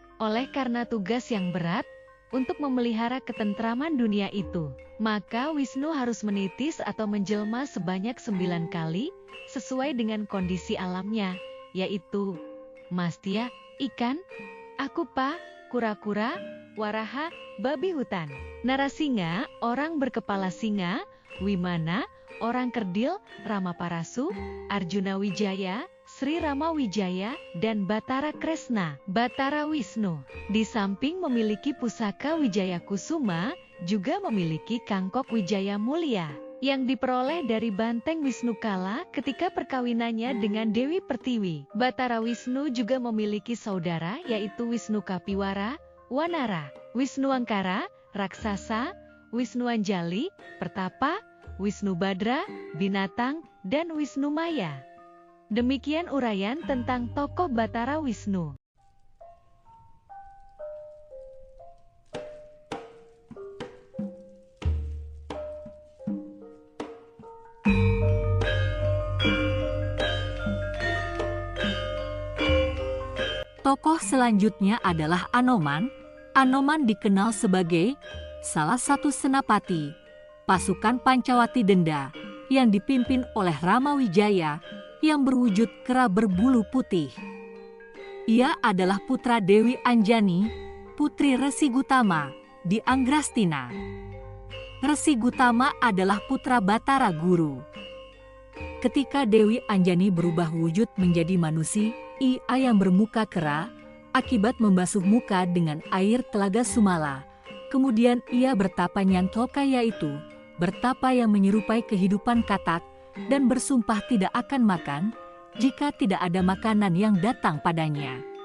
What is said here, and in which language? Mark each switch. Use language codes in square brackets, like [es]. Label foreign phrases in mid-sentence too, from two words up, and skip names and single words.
[id] Oleh karena tugas yang berat untuk memelihara ketentraman dunia itu, maka Wisnu harus menitis atau menjelma sebanyak 9 kali, sesuai dengan kondisi alamnya, yaitu Mastya, ikan, Akupa, kura-kura, Waraha, babi hutan. Narasinga, orang berkepala singa, Wimana, orang kerdil, Ramaparasu, Arjuna Wijaya, Sri Rama Wijaya, dan Batara Kresna, Batara Wisnu. Di samping memiliki pusaka Wijaya Kusuma, juga memiliki Kangkok Wijaya Mulia, yang diperoleh dari banteng Wisnu Kala ketika perkawinannya dengan Dewi Pertiwi. Batara Wisnu juga memiliki saudara yaitu Wisnu Kapiwara, Wanara, Wisnu Angkara, Raksasa, Wisnu Anjali, Pertapa, Wisnu Badra, Binatang, dan Wisnu Maya. Demikian uraian tentang tokoh Batara Wisnu. Tokoh selanjutnya adalah Anoman. Anoman dikenal sebagai salah satu senapati pasukan Pancawati Denda yang dipimpin oleh Rama Wijaya yang berwujud kera berbulu putih. Ia adalah putra Dewi Anjani, putri Resi Gutama di Anggrastina. Resi Gutama adalah putra Batara Guru. Ketika Dewi Anjani berubah wujud menjadi manusia, ia yang bermuka kera, akibat membasuh muka dengan air telaga Sumala. Kemudian ia bertapa nyantoka, yaitu bertapa yang menyerupai kehidupan katak, dan bersumpah tidak akan makan jika tidak ada makanan yang datang padanya.